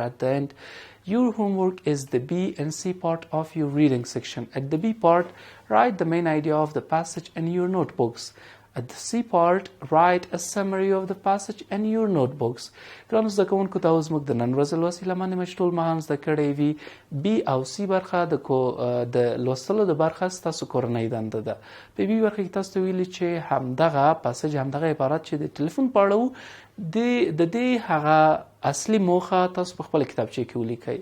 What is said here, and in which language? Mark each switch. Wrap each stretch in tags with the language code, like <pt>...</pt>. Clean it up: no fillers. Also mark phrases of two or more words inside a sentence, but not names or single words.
<en>At the end, your homework is the B and C part of your reading section. At the B part, write the main idea of the passage in your notebooks. At the C part, write a summary of the passage in your notebooks.</en> <ps>ګرانو زده کوونکو دا اوس موږ د نن ورځې لوست هیله منم چې ټول مهان زده کړی وي. بي او سی برخه د لوستلو د برخه ستاسو کورنۍ دنده ده. په بي برخه کې تاسو ته ویلي چې همدغه پاسج، همدغه عبارت چې د ټلیفون په اړه و د دې هغه اصلي موخه تاسو په خپل کتابچه کې ولیکئ.</ps>